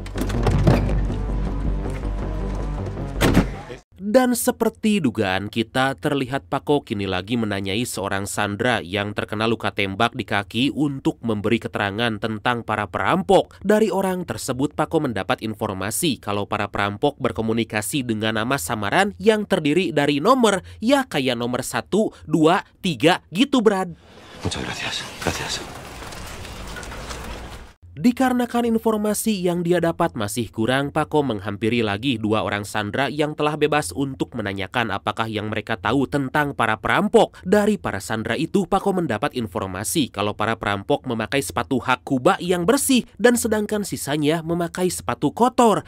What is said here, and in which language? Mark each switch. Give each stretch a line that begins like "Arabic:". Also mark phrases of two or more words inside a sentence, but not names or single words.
Indonesian: Dan seperti dugaan kita, terlihat Paco kini lagi menanyai seorang sandera yang terkena luka tembak di kaki untuk memberi keterangan tentang para perampok. Dari orang tersebut, Paco mendapat informasi kalau para perampok berkomunikasi dengan nama samaran yang terdiri dari nomor, ya kayak nomor 1, 2, 3 gitu, Brad.
Spanish: Muchas gracias. Gracias.
Indonesian: Dikarenakan informasi yang dia dapat masih kurang, Paco menghampiri lagi 2 orang sandera yang telah bebas untuk menanyakan apakah yang mereka tahu tentang para perampok. Dari para sandera itu, Paco mendapat informasi kalau para perampok memakai sepatu Hakuba yang bersih dan sedangkan sisanya memakai sepatu kotor.